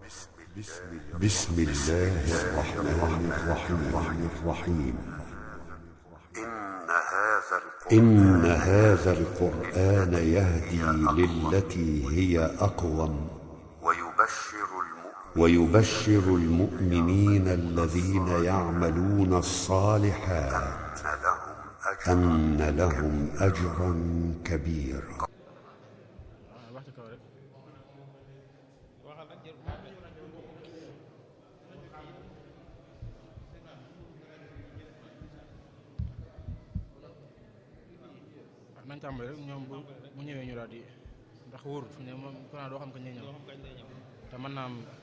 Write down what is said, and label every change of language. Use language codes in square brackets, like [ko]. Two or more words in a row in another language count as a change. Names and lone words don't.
[ar] بسم الله الرحمن الرحيم إن هذا القرآن يهدي للتي هي أقوم ويبشر المؤمنين الذين يعملون الصالحات أن لهم أجرا كبيرا. [wo] nañ tàmbali rek ñoom bu ñëwee ñu daal di ndax wóor fi ne moom ku naa doo xam kañ lay ñëw te mën naa am